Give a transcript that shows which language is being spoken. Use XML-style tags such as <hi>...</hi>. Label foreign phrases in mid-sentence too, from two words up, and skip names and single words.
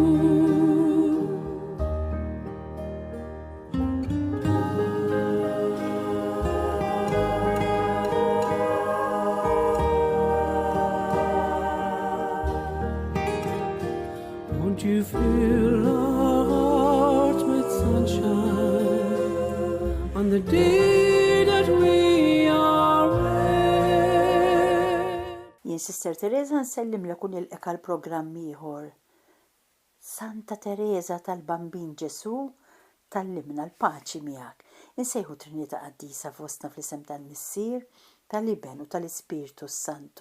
<en>Won't you fill our hearts with sunshine on the day that we are wed?</en> <mt>Jien Sister Teresa nsellim lekun il-eka l-programm ieħor. Santa Teresa tal-Bambin Ġesu, tallimna l-paċi miegħek. Insejħu Trinità Qaddisa fostna fl-isem tal-Missier, tal-Iben u tal-Ispiritu Santu.</mt>